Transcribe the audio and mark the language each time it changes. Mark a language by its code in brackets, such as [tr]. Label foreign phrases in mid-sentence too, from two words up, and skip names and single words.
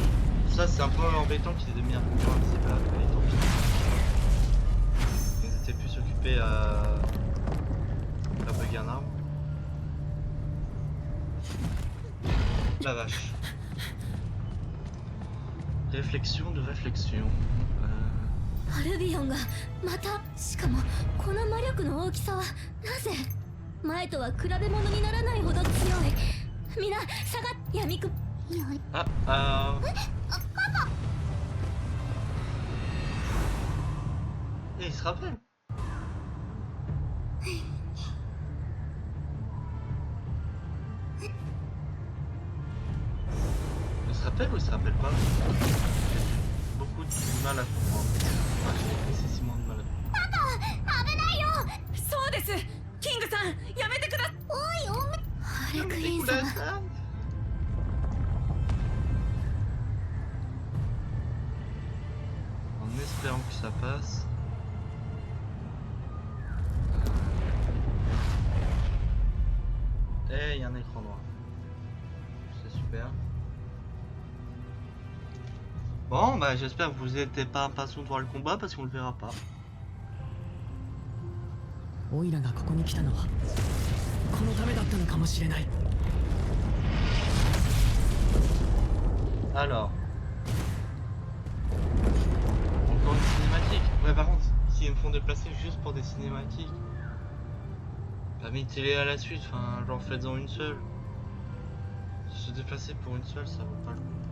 [fr] Ça, c'est un peu embêtant qu'ils aient mis un mur invisible là, mais tant pis. Ils étaient plus occupés à bugger un arbre. La vache. Réflexion de réflexion. [ja] アルビオンがまた、しかもこの魔力の大きさはなぜ前とは比べ物にならないほど強い。みんな下がっ闇く。 [fr] Ah, Et il se rappelle. Il se rappelle ou il se rappelle pas? J'ai beaucoup de mal à comprendre. Enfin, j'ai excessivement de mal à comprendre. [ja] 危ないよ。そうです。キングさん、やめてください。おいおめ。ハレクイン [fr] Écoute [ja] 様。 [fr] la femme. En espérant que ça passe. Et il y a un écran noir. C'est super. Bon, bah j'espère que vous n'êtes pas impatient de voir le combat parce qu'on le verra pas. [ja] オイラがここに来たのはこのためだったのかもしれない。 [fr] Alors. Encore une cinématique. Ouais, par contre, s'ils me font déplacer juste pour des cinématiques, bah mettez-les à la suite, enfin, genre faites-en une seule. Se déplacer pour une seule, ça vaut pas le coup.